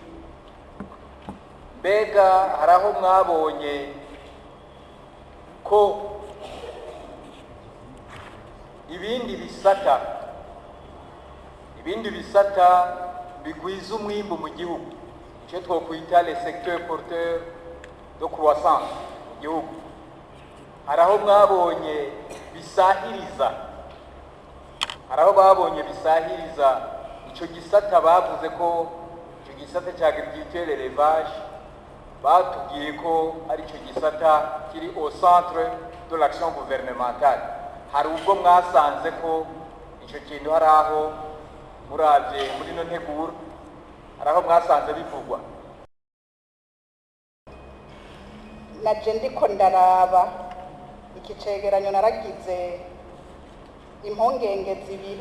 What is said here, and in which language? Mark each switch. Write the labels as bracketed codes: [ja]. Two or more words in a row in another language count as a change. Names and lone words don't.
[rn] Mbega hari aho mwabonye ko ibindi bisata bigwiza umwimbu mu gihugu, icyo twokwita [fr] les secteurs porteurs de croissance [rn] mu gihugu, hari aho mwabonye bisahiriza, icyo gisata bavuze ko icyo gisata cya [fr] agriculture élevage [rn] batubwiye ko ari cyo gisata kiri [fr] au centre de l'action gouvernementale. [rn] Hari ubwo mwasanze ko icyo kintu hari aho muravye muri no nteguro, hari aho mwasanze bivugwa? Naje ndiko ndaraba iki cegeranyo naragize impungenge zibiri.